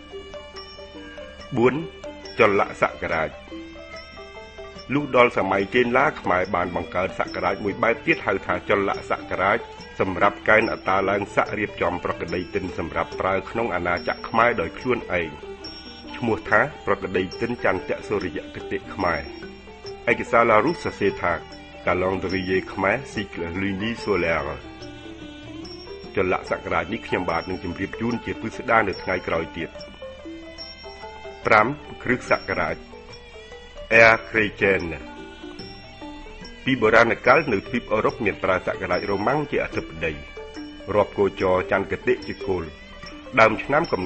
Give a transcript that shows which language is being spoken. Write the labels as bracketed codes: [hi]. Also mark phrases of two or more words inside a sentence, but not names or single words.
[km] 4ចលសករាជលុះដល់សម័យចេនឡាខ្មែរបានបង្កើតសករាជមួយបែបទៀតហៅថាចលសករាជសម្រាប់កែនអត្តាឡើងស័ករៀបចំប្រកដីទិនសម្រាប់ប្រើក្នុងអាណាចក្រខ្មែរដោយខ្លួនឯងឈ្មោះថាប្រកដីទិនចន្ទសូរិយគតិខ្មែរឯកសារឡារុសសរសេរថា [fr] Calendrier Khmer cycle lunaire solaire [km] ចលសករាជនេះខ្ញុំបាទនឹងជម្រាបជូនជាពិស្ដារនៅថ្ងៃក្រោយទៀត 5គ្រិស្តសករាជ [fr] Ère chrétienne [km] ពីបុរាណកាលនៅទ្វីបអឺរ៉ុបមានប្រើសករាជរ៉ូម៉ាំងជាអធិបតីរាប់គោចរចន្ទគតិជាគោលដើមឆ្នាំកំណ